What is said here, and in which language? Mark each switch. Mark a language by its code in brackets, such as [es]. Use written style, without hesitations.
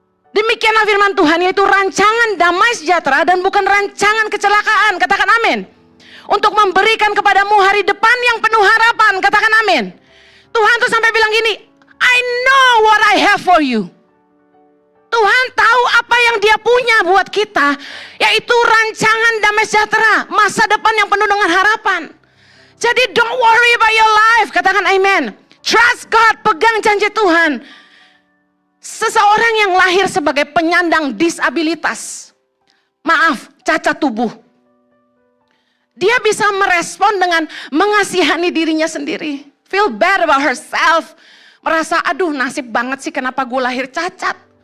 [id] Demikianlah firman Tuhan, yaitu rancangan damai sejahtera dan bukan rancangan kecelakaan. Katakan amin. Untuk memberikan kepadamu hari depan yang penuh harapan. Katakan amin. Tuhan tuh sampai bilang gini, [en] I know what I have for you. [id] Tuhan tahu apa yang dia punya buat kita, yaitu rancangan damai sejahtera, masa depan yang penuh dengan harapan. Jadi [en] don't worry about your life, [id] katakan amen. [en] Trust God, [id] pegang janji Tuhan. Seseorang yang lahir sebagai penyandang disabilitas, cacat tubuh, dia bisa merespon dengan mengasihani dirinya sendiri. [en] Feel bad about herself. [id] Merasa aduh nasib banget sih kenapa gue lahir cacat.